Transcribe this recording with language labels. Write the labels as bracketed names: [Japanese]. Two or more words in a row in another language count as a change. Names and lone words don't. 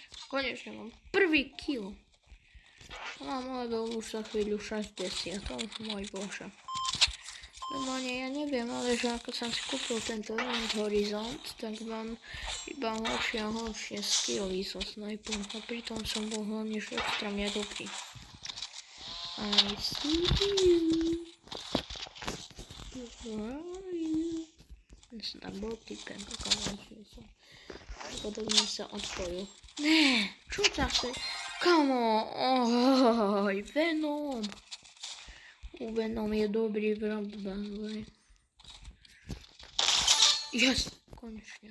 [Slovak] Konečne mám prvý kill. Mám level už za chvíľu 60. Oh môj bože. Normálne ja neviem, ale že ako som si kúpil tento Event Horizon, tak mám iba horšie a horšie skilly so snajpom a pritom som bol hlavne že extrémne dobrý. [English] I see you. Where are you? [Slovak] Snad bol typen, konečne som. Podobne sa odpojil. Ne, čo zase? Kamo, oj, Venom. Venom je dobrý vrab, by. Yes, konečne.